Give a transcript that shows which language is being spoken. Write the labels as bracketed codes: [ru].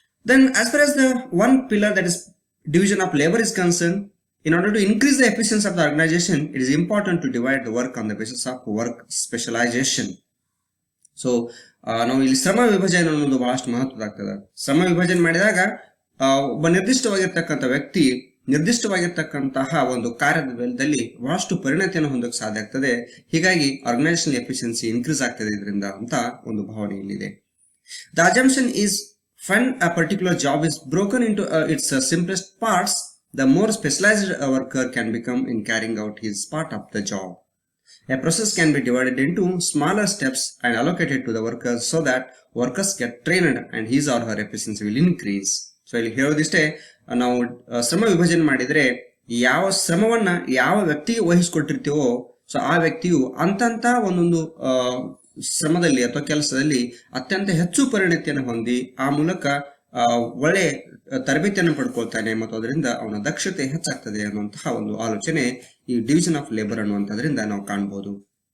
[en] Then as far as the one pillar, that is division of labor, is concerned, in order to increase the efficiency of the organization, it is important to divide the work on the basis of work specialization. [kn] So ನಾವು ಇಲ್ಲಿ ಶ್ರಮ ವಿಭಜನೆ ಅನ್ನೋದು ಬಹಳಷ್ಟು ಮಹತ್ವದಾಗ್ತದೆ. ಶ್ರಮ ವಿಭಜನೆ ಮಾಡಿದಾಗ ಒಬ್ಬ ನಿರ್ದಿಷ್ಟವಾಗಿರ್ತಕ್ಕಂಥ ವ್ಯಕ್ತಿ ನಿರ್ದಿಷ್ಟವಾಗಿರ್ತಕ್ಕಂತಹ ಒಂದು ಕಾರ್ಯದಲ್ಲಿ ಬಹಳಷ್ಟು ಪರಿಣತಿಯನ್ನು ಹೊಂದಕ್ಕೆ ಸಾಧ್ಯ ಆಗ್ತದೆ. ಹೀಗಾಗಿ ಆರ್ಗನೈಸೇಷನ್ ಎಫಿಷಿಯನ್ಸಿ ಇನ್ಕ್ರೀಸ್ ಆಗ್ತದೆ ಇದರಿಂದ ಅಂತ ಒಂದು ಭಾವನೆ ಇಲ್ಲಿದೆ. [en] The assumption is when a particular job is broken into its simplest parts, the more specialized a worker can become in carrying out his part of the job. A process can be divided into smaller steps and allocated to the workers so that workers get trained and his or her efficiency will increase. [kn] So ಇಲ್ಲಿ ಹೇಳೋದಿಷ್ಟೇ, ನಾವು ಶ್ರಮ ವಿಭಜನೆ ಮಾಡಿದ್ರೆ ಯಾವ ಶ್ರಮವನ್ನ ಯಾವ ವ್ಯಕ್ತಿಗೆ ವಹಿಸಿಕೊಟ್ಟಿರ್ತೀವೋ so ಆ ವ್ಯಕ್ತಿಯು ಅಂತಂತ ಒಂದೊಂದು ಶ್ರಮದಲ್ಲಿ ಅಥವಾ ಕೆಲಸದಲ್ಲಿ ಅತ್ಯಂತ ಹೆಚ್ಚು ಪರಿಣತಿಯನ್ನು ಹೊಂದಿ ಆ ಮೂಲಕ ಒಳ್ಳೆ ತರಬೇತಿಯನ್ನು ಪಡ್ಕೊಳ್ತಾನೆ ಮತ್ತು ಅದರಿಂದ ಅವನ ದಕ್ಷತೆ ಹೆಚ್ಚಾಗ್ತದೆ ಅನ್ನುವಂತಹ ಒಂದು ಆಲೋಚನೆ ಈ ಡಿವಿಷನ್ ಆಫ್ ಲೇಬರ್ ಅನ್ನುವಂಥದ್ರಿಂದ ನಾವು ಕಾಣಬಹುದು.